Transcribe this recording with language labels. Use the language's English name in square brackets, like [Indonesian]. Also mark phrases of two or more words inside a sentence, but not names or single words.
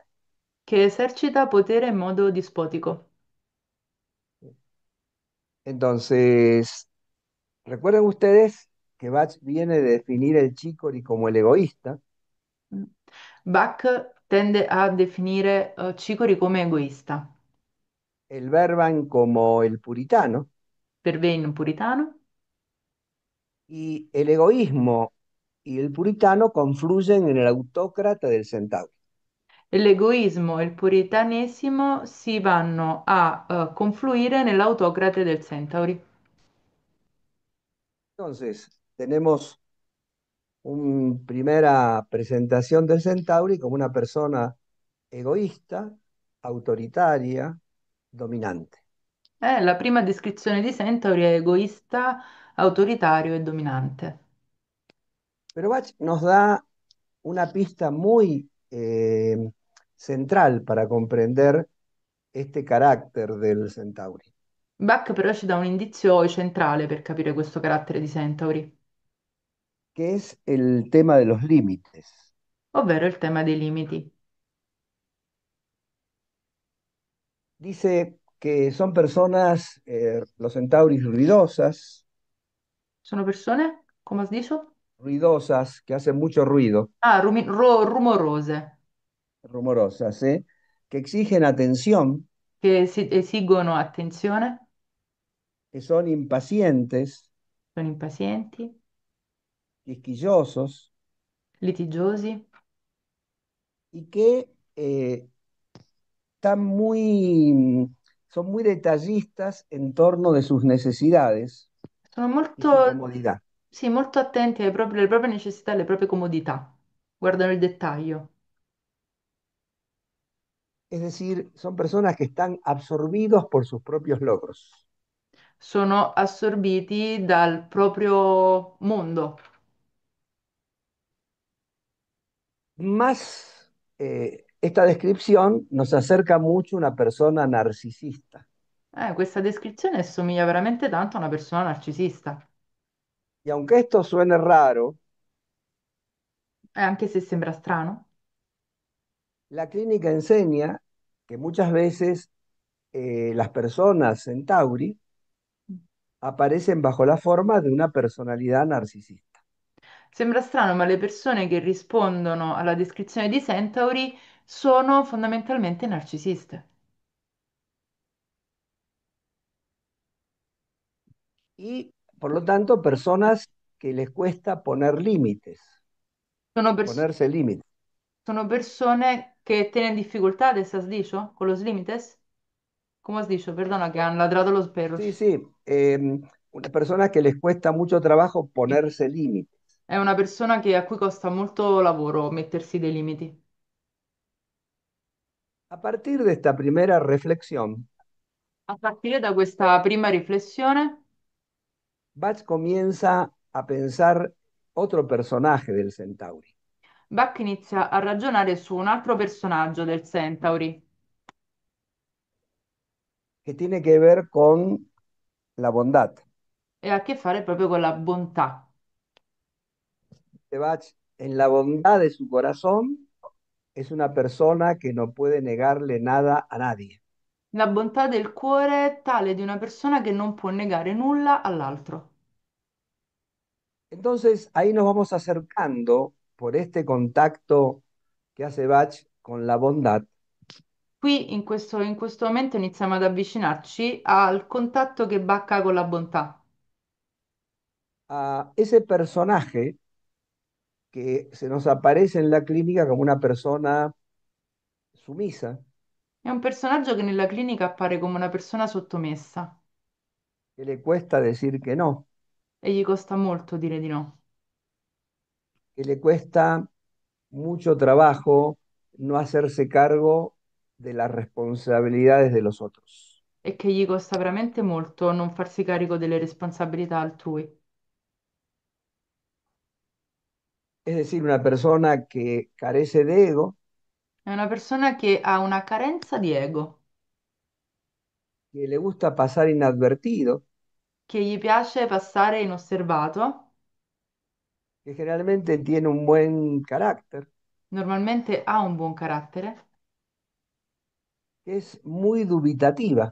[Italian] che esercita potere in modo dispotico. [Spanish] Entonces, recuerden ustedes que Bach viene de definir el chicory como el egoísta, [Italian] Bach tende a definire Cicori come egoista, [Spanish] el verban como el puritano, [Italian] Vervain puritano, [Spanish] y el egoísmo y el puritano confluyen en el autócrata del centauro. [Italian] e l'egoismo e il puritanesimo si vanno a confluire nell'autocrate del Centauri. [Spanish] Entonces, tenemos una primera presentación del centauri como una persona egoísta, autoritaria, dominante. [Italian] La prima descrizione di Centauri è egoista, autoritario e dominante. [Spanish] Pero Bach nos da una pista muy central para comprender este carácter del centauri, [Italian] Bach però ci dà un indizio centrale per capire questo carattere di Centauri, [Spanish] que es el tema de los límites. [Italian] ovvero il tema dei limiti. [Spanish] Dice que son personas, los centauris, ruidosas, [Italian] Sono persone, come si dice? [Spanish] ruidosas, que hacen mucho ruido, [Italian] Ah, rumorose, [Spanish] rumorosas, que exigen atención, [Italian] che si esigono attenzione, [Spanish] que son impacientes, [Italian] sono impazienti, [Spanish] quisquillosos [Italian] litigiosi, [Spanish] y que están muy, son muy detallistas en torno de sus necesidades [Italian] sono [Spanish] y su [Italian] molto, [Spanish] comodidad. [Italian] sì, molto attenti alle proprie necessità, alle proprie comodità, guardano il dettaglio. [Spanish] Es decir, son personas que están absorbidos por sus propios logros. [Italian] Sono assorbiti dal proprio mondo. [Spanish] Más, esta descripción nos acerca mucho a una persona narcisista. [Italian] Questa descrizione assomiglia veramente tanto a una persona narcisista, [Spanish] Y aunque esto suene raro, [Italian] anche se sembra strano. [Spanish] la clínica enseña que muchas veces las personas Centauri aparecen bajo la forma de una personalidad narcisista. [Italian] Sembra strano, ma le persone che rispondono alla descrizione di Centauri sono fondamentalmente narcisiste. [Spanish] Y por lo tanto, personas que les cuesta poner límites, [Italian] Sono, pers- [Spanish] ponerse límites. [Italian] sono persone che tenen difficoltà, adesso dice, [Spanish] con los límites? [Italian] Come si dice? Perdona che hanno ladrato los [Spanish] Sí, perros. sí, una persona que les cuesta mucho trabajo ponerse límites. [Italian] È una persona a cui costa molto lavoro mettersi dei limiti. [Spanish] A partir de esta primera reflexión, [Italian] A partire da questa prima riflessione, [Spanish] Bach comienza a pensar otro personaje del Centauri, [Italian] Bach inizia a ragionare su un altro personaggio del Centauri [Spanish] que tiene que ver con la bondad. [Italian] e ha a che fare proprio con la bontà. [Spanish] De Bach, en la bondad de su corazón, es una persona que no puede negarle nada a nadie. [Italian] La bontà del cuore tale di una persona che non può negare nulla all'altro. [Spanish] Entonces ahí nos vamos acercando por este contacto que hace Bach con la bondad [Italian] Qui in questo momento iniziamo ad avvicinarci al contatto che Bach ha con la bontà. [Spanish] a ese personaje que se nos aparece en la clínica como una persona sumisa, [Italian] È un personaggio che nella clinica appare come una persona sottomessa [Spanish] que le cuesta decir que no, [Italian] e gli costa molto dire di no [Spanish] que le cuesta mucho trabajo no hacerse cargo de las responsabilidades de los otros. [Italian] e che gli costa veramente molto non farsi carico delle responsabilità altrui. [Spanish] Es decir, una persona que carece de ego, [Italian] È una persona che ha una carenza di ego, [Spanish] que le gusta pasar inadvertido, [Italian] che gli piace passare inosservato, [Spanish] que generalmente tiene un buen carácter, [Italian] normalmente ha un buon carattere [Spanish] que es muy dubitativa,